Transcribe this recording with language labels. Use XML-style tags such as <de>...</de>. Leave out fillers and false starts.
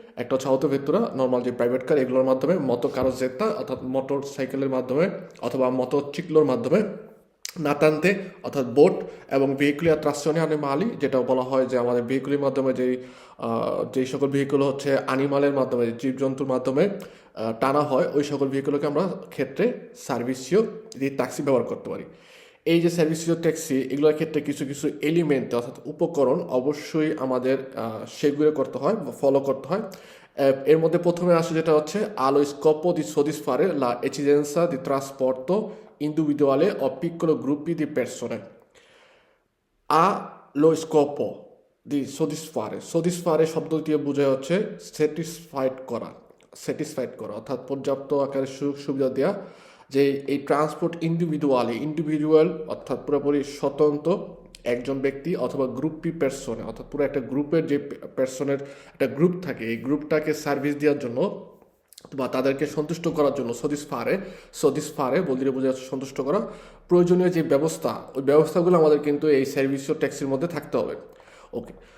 <bn>একটা হচ্ছে autovettura normal যে প্রাইভেট কার, এগুলোর মাধ্যমে মোটো কারোজেত্তা অর্থাৎ মোটর সাইকেলের মাধ্যমে অথবা মোটরসাইকেলের মাধ্যমে, নাতান্তে অর্থাৎ বোট এবং ভেহিকুলিয়া ত্রাসিওনে আনিমালি, যেটাও বলা হয় যে আমাদের ভেহিকুলের মাধ্যমে যেই সকল ভেহিকুল হচ্ছে আনিমালের মাধ্যমে জীবজন্তুর মাধ্যমে টানা হয়, ওই সকল ভেহিকুলকে আমরা ক্ষেত্রে সার্ভিসিও ট্যাক্সি ব্যবহার করতে পারি। এই যে সার্ভিসিও ট্যাক্সি, এগুলোর ক্ষেত্রে কিছু কিছু এলিমেন্ট অর্থাৎ উপকরণ অবশ্যই আমাদের সেগুলো করতে হয় বা ফলো করতে হয়। এর মধ্যে প্রথমে আসে যেটা হচ্ছে</bn> <it>allo scopo di soddisfare la esigenza di trasporto individuale o piccolo gruppi di persone. Ha lo scopo di soddisfare</it> <bn>শব্দ দিয়ে বোঝায় হচ্ছে স্যাটিসফাইড করা অর্থাৎ পর্যাপ্ত আকারে সুযোগ সুবিধা দেওয়া। যে এই ট্রান্সপোর্ট ইন্ডিভিজুয়াল অর্থাৎ পুরোপুরি স্বতন্ত্র একজন ব্যক্তি অথবা গ্রুপি পার্সনে অর্থাৎ পুরো একটা গ্রুপের যে পার্সনের একটা গ্রুপ থাকে, এই গ্রুপটাকে সার্ভিস দেওয়ার জন্য বা তাদেরকে সন্তুষ্ট করার জন্য সদিসফারে বলতে বোঝা সন্তুষ্ট করা প্রয়োজনীয় যে ব্যবস্থা, ওই ব্যবস্থাগুলো আমাদের কিন্তু এই সার্ভিসিও ট্যাক্সির মধ্যে থাকতে হবে। ওকে।</bn>